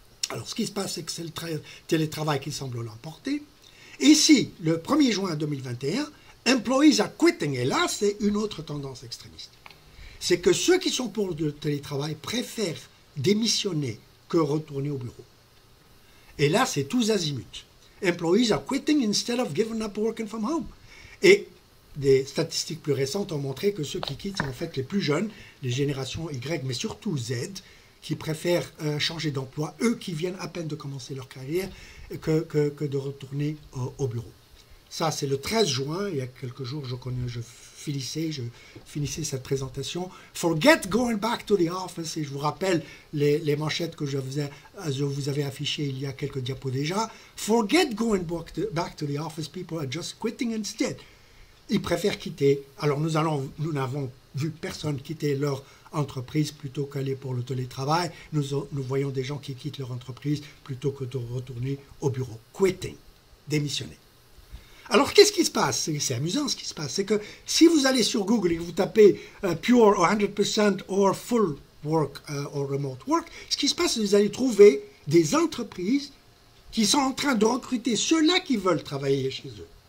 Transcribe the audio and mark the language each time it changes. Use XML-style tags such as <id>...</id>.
<fr>Alors, ce qui se passe, c'est que c'est le télétravail qui semble l'emporter. Ici, le 1er juin 2021,</fr> <en>employees are quitting.</en> <fr>Et là, c'est une autre tendance extrémiste. C'est que ceux qui sont pour le télétravail préfèrent démissionner que retourner au bureau. Et là, c'est tous azimuts.</fr> <en>Employees are quitting instead of giving up working from home.</en> <fr>Et des statistiques plus récentes ont montré que ceux qui quittent sont en fait les plus jeunes, les générations Y, mais surtout Z, qui préfèrent changer d'emploi, eux qui viennent à peine de commencer leur carrière, que de retourner au bureau. Ça, c'est le 13 juin, il y a quelques jours, je finissais cette présentation.</fr> <en>Forget going back to the office,</en> <fr>et je vous rappelle les manchettes que je vous avais affichées il y a quelques diapos déjà.</fr> <en>Forget going back to the office, people are just quitting instead.</en> <fr>Ils préfèrent quitter. Alors nous n'avons vu personne quitter leur entreprise plutôt qu'aller pour le télétravail. Nous voyons des gens qui quittent leur entreprise plutôt que de retourner au bureau. Quitting, démissionner. Alors, qu'est-ce qui se passe? C'est amusant ce qui se passe. C'est que si vous allez sur Google et que vous tapez</fr> <en>Pure or 100% or Full Work or Remote Work,</en> <fr>ce qui se passe, c'est que vous allez trouver des entreprises qui sont en train de recruter ceux-là qui veulent travailler chez eux.</fr>